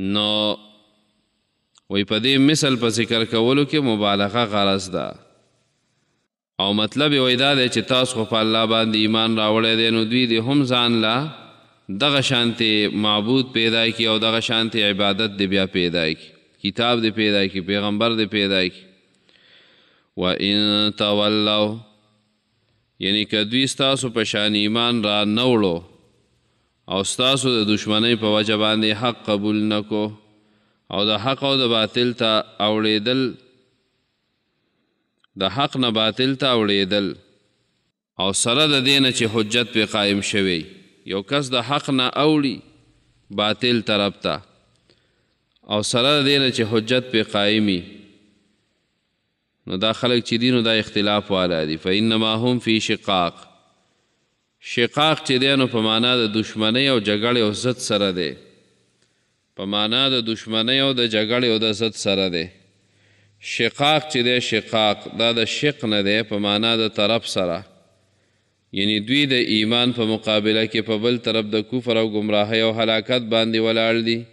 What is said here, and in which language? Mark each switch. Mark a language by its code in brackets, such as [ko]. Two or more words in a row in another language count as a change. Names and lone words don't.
[ps] نو وایي په دې مثل په ذکر کولو کې مبالغه غرض ده، او مطلب یې وایي دا دی چې تاسو خو په الله باندې ایمان راوړی دی، نو دوی دې هم ځان له دغه شانتي معبود پیدا کړي، او دغه شانتي عبادت دی بیا پیدا کړي، کتاب دی پیدا کړي، پیغمبر دی پیدا کړي. [ar] وَإِن تَوَلَّوْا [ps] یعنی که دوی ستاسو په شان ایمان را نه وړو او ستاسو د دشمنۍ په وجه باندې حق قبول نه کو، او د حق او د باطل ته اوړېدل، د حق نه باطل ته اوړېدل، او سره د دې نه چې حجت پې قایم شوی. یو کس د حق نه اوړي باطل طرف ته، او سره د دې نه چې حجت پې قایمي، نو دا خلق چې دي نو دا اختلاف والا دي. [ar] فإنما هم فی شقاق، [ps] شقاق چې دی نو په معنا د دشمنۍ او جګړې او ضد سره دی، په معنا د دشمنۍ او د جګړې او د ضد سره دی. شقاق چې دی شقاق دا د شق نه دی، په معنا د طرف سره، یعنی دوی د ایمان په مقابله کې په بل طرف د کفر او گمراهۍ او هلاکت باندې ولاړ دي.